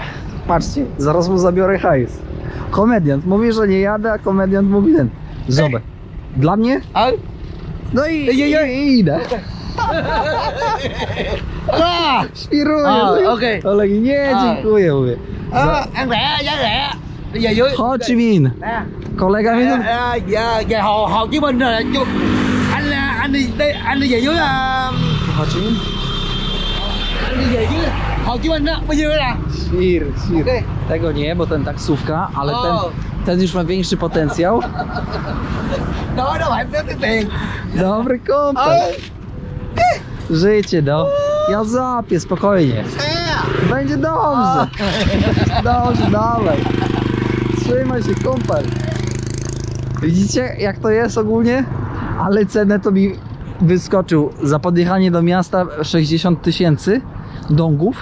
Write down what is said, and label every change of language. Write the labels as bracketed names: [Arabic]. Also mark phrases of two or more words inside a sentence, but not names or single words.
[Polish] Patrzcie, zaraz mu zabiorę hajs. Komediant mówi, że nie jadę, a komediant mówi ten. Zobacz. Dla mnie? No i idę. Świruję. Okej. Ale nie, dziękuję, mówię. [Vietnamese] Ăn rẻ, giá rẻ. Đi về dưới. Ho Chi Minh. Nè. [Polish] Kolega mi tam... [Vietnamese] Về Hồ Chí Minh rồi. Anh đi về dưới Ho Chi Minh? anh đi về dưới Hồ Chí Minh á, bao nhiêu nè? [Polish] Świr. Okej. Tego nie, bo ten taksówka, ale O. ten już ma większy potencjał. [Vietnamese] Đó phải có tiền. [Polish] Dobry komplet. Życie, no. Ja zapię, spokojnie. Będzie dobrze. Dobrze, dalej. Trzymaj się, kumpel. Widzicie, jak to jest ogólnie? Ale cenę to mi wyskoczył. Za podjechanie do miasta 60 000 dongów.